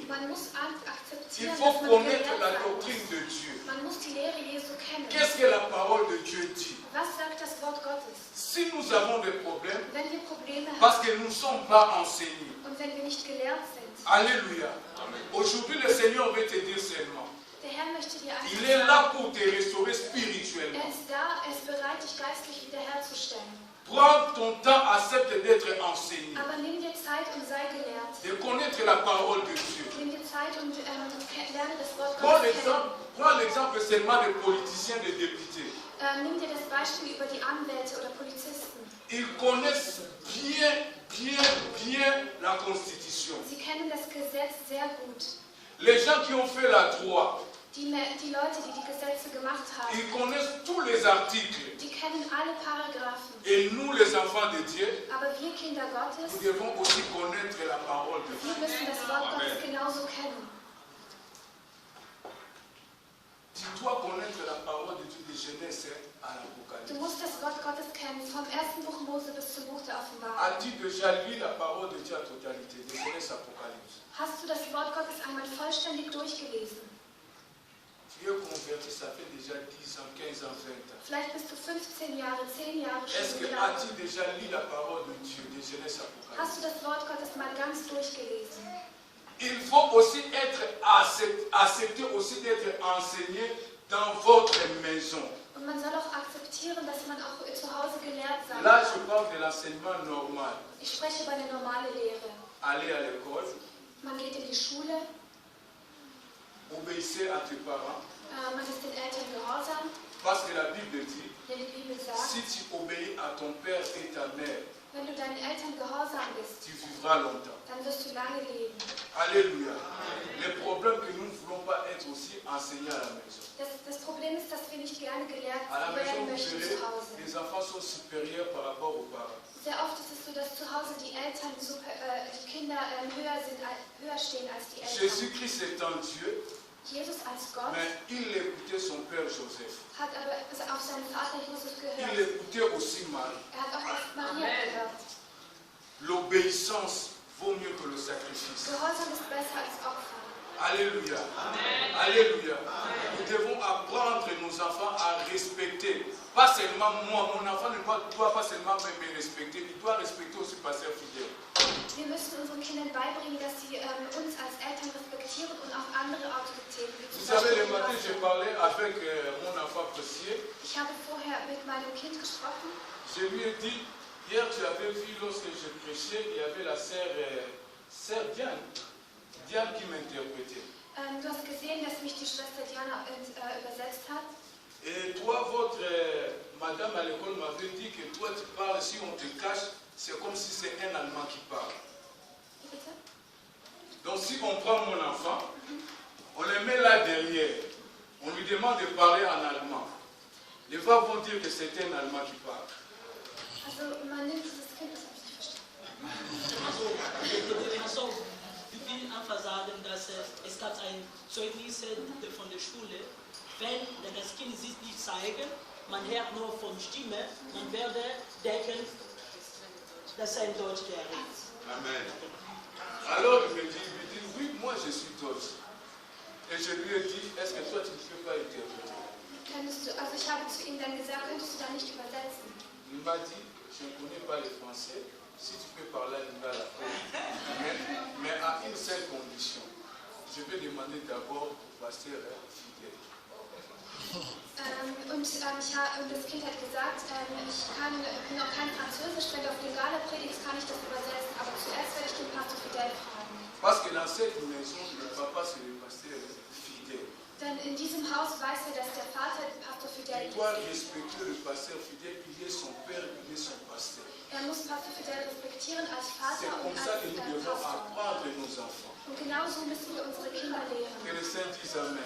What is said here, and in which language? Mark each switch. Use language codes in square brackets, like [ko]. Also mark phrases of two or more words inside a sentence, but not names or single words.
[de] Man muss [fr] Il [de] akzeptieren, [fr] faut [de] dass man [fr] connaître [de] gelehrt [fr] la [de] sein [fr] doctrine [de] muss. [fr] de Dieu. [de] Man muss die Lehre Jesu kennen. [fr] Qu'est-ce que la parole de Dieu dit? [de] Was sagt das Wort Gottes? [fr] Si nous avons des problèmes, [de] Wenn wir Probleme haben [fr] parce que nous ne sommes pas enseignés. [de] und wenn wir nicht gelehrt sind, [fr] Alléluia. Aujourd'hui, le Seigneur veut te dire seulement. [de] der Herr möchte dir [fr] Il [de] einfach [fr] est [de] sagen, [fr] là pour te restaurer spirituellement. [de] er ist da, er ist bereit, dich geistlich wiederherzustellen. [fr] Prends ton temps, accepte d'être enseigné. [de] Aber nimm dir Zeit und sei gelehrt. [fr] De connaître la parole de Dieu. [de] Nimm dir Zeit und lerne das Wort [fr] Prends [de] Gottes kennen. [fr] l'exemple seulement des politiciens, des députés. [de] Nimm dir das Beispiel über die Anwälte oder Polizisten. [fr] Ils connaissent bien la Constitution. [de] Sie kennen das Gesetz sehr gut. [fr] Les gens qui ont fait la loi, [de] Die Leute, die die Gesetze gemacht haben, [fr] ils connaissent tous les articles. [de] die kennen alle Paragraphen. [fr] Et nous, les enfants de Dieu, [de] Aber wir Kinder Gottes, [fr] nous devons aussi connaître la parole de Dieu. [de] wir müssen das Wort Gottes genauso kennen. [fr] Tu dois connaître la parole de Dieu de Genèse à [de] Du [fr] l'Apocalypse. [de] musst das Wort Gottes kennen, vom ersten Buch Mose bis zum Buch der Offenbarung. [fr] As-tu déjà lu la parole de Dieu à totalité, de Genèse à Apocalypse? [de] Hast du das Wort Gottes einmal vollständig durchgelesen? [fr] Tu es converti, ça fait déjà 10 ans, 15 ans, 20 ans. [de] Vielleicht bist du 15 Jahre, 10 Jahre [fr] Est-ce [de] schon [fr] que [de] da. [fr] as-tu déjà lu la parole de Dieu de Genèse à Apocalypse? [de] Hast du das Wort Gottes mal ganz durchgelesen? [fr] Il faut aussi être accepté aussi d'être enseigné dans votre maison. [de] Und man soll auch akzeptieren, dass man auch zu Hause gelehrt sein [fr] Là, [de] kann. [fr] je parle de l'enseignement normal. [de] Ich spreche über eine normale Lehre. [fr] Aller à l'école, [de] Man geht in die Schule, [fr] obéissez à tes parents, [de] man ist den Eltern gehorsam, [fr] parce que la Bible dit, [de] denn die Bibel sagt, [fr] si tu obéis à ton père et ta mère, [de] wenn du deinen Eltern gehorsam bist, [fr] tu vivras longtemps. [de] dann wirst du lange leben. [fr] Alléluia. Le problème que nous ne voulons pas être aussi enseignés à la maison. [de] Das Problem ist, dass wir nicht gerne gelehrt [fr] À la maison, [de] werden [fr] vous [de] möchten [fr] verrez, [de] zu Hause. [fr] les enfants sont supérieurs par rapport aux parents. [de] Sehr oft ist es so, dass zu Hause die Eltern, die Kinder höher stehen als die Eltern. [fr] Jésus-Christ étant Dieu, [de] Jesus als Gott [fr] mais il écoutait son père Joseph. [de] hat aber auf seinen Vater Jesus [fr] Il [de] gehört. [fr] écoutait aussi Marie. [de] Er hat auch auf Maria gehört. [fr] L'obéissance vaut mieux que le sacrifice. [de] Gehorsam ist besser als Opfer. [fr] Alléluia. Alléluia. Nous devons apprendre nos enfants à respecter. Pas seulement moi, mon enfant ne doit pas seulement me respecter, il doit respecter aussi pasteur fidèle. [de] Wir müssen unseren Kindern beibringen, dass sie uns als Eltern respektieren und auch andere Autoritäten. Wie zum [fr] Vous savez, [de] Beispiel [fr] le [de] den [fr] matin, [de] Pastor. [fr] j'ai parlé avec mon enfant précieux. [de] Ich habe vorher mit meinem Kind gesprochen. [fr] Je lui ai dit, hier tu avais vu lorsque je prêchais, il y avait la sœur Diane. Diane qui m'interprétait. [de] Du hast gesehen, dass mich die Schwester Diana übersetzt hat. [fr] Et toi, votre madame à l'école m'avait dit que toi tu parles, si on te cache, c'est comme si c'est un Allemand qui parle. [de] Wie bitte? [fr] Donc si on prend mon enfant, on le met là derrière, on lui demande de parler en allemand. Les voix vont dire que c'est un Allemand qui parle. [de] Also man nimmt dieses Kind, das habe ich nicht verstanden. Also, ich will einfach sagen, dass es gab ein Zeugnis von der Schule, wenn das Kind sich nicht zeigen, man hört nur von Stimme, man werde denken, dass er ein Deutschlehrer ist. Amen. [fr] Alors il me dit, oui, moi je suis Deutsch. Et je lui ai dit, est-ce que toi tu ne peux pas interpréter? [de] Also ich habe zu ihm dann gesagt, könntest du da nicht übersetzen? [fr] Il m'a dit, je ne connais pas le français, si tu peux parler lingala, mais à une seule condition. Je vais demander d'abord au pasteur fidèle. [de] Und das Kind hat gesagt, ich bin noch kein Französisch, verbale Predigt kann ich das übersetzen, aber zuerst werde ich den Pastor Fidel fragen. [fr] Parce que dans cette maison, le papa c'est le pasteur fidèle. [de] Denn in diesem Haus weiß er, dass der Vater Pastor Fidel [fr] Il doit [de] ist. [fr] respecter le pasteur fidèle, il est son père, il est son pasteur. [de] Er muss Pastor Fidel respektieren als [fr] C'est [de] Vater [fr] comme [de] und [fr] ça [de] als [fr] que nous devons [de] Pastor. [fr] apprendre nos enfants. [de] Und genauso müssen wir unsere Kinder lehren. [fr] Que le Saint dise Amen.